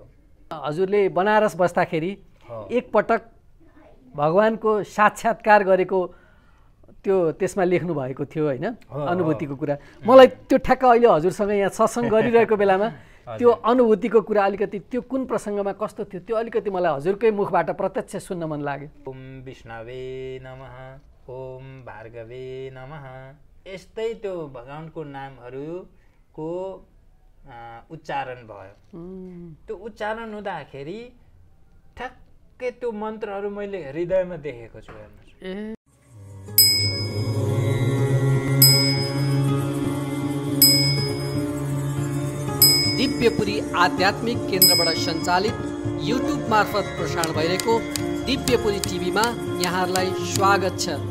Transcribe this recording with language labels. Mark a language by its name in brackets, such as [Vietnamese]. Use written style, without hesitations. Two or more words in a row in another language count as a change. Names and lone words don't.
[Nepali] हजुरले बनारस बस्दाखेरि एक पटक भगवानको साक्षात्कार गरेको त्यो त्यसमा लेख्नु भएको थियो हैन अनुभूतिको कुरा। मलाई त्यो ठ्याक्क अहिले हजुरसँग यहाँ सत्सङ्ग गरिरहेको बेलामा त्यो अनुभूतिको कुरा अलिकति त्यो कुन प्रसङ्गमा कस्तो थियो त्यो अलिकति मलाई हजुरकै मुखबाट प्रत्यक्ष सुन्न मन लाग्यो। [Sanskrit] ओम विष्णवे नमः, ओम भार्गवे नमः, [Nepali] यस्तै त्यो भगवानको नामहरूको उच्चारण भयो। त्यो उच्चारण हुँदाखेरि ठ्याक्कै त्यो मन्त्रहरू मैले हृदयमा देखेको छु। हेर्नुहोस् दिव्यपुरी आध्यात्मिक केन्द्रबाट सञ्चालित युट्युब मार्फत प्रसारण भइरहेको दिव्यपुरी टिभीमा यहाँहरूलाई स्वागत छ।